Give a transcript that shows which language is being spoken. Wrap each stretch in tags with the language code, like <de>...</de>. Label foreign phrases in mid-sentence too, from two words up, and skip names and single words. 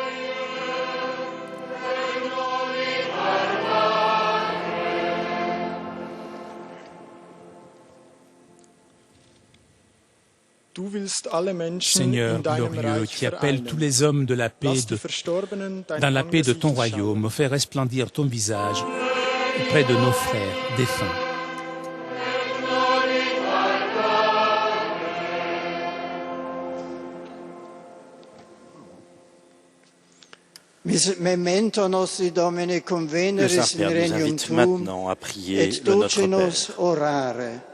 <fr>Seigneur glorieux, qui appelle tous les hommes de la paix dans la paix de ton royaume, fais resplendir ton visage auprès de nos frères défunts.</fr> <la>Memento nostri Domine</la> <fr>Le</fr> <la>conveneris in</la> <fr>Saint-Père nous</fr> <la>regnum</la> <fr>invite</fr> <la>tuum</la> <fr>maintenant à prier</fr> <la>et</la> <fr>le Notre</fr> <la>duce nos</la> <fr>Père.</fr> <la>orare.</la>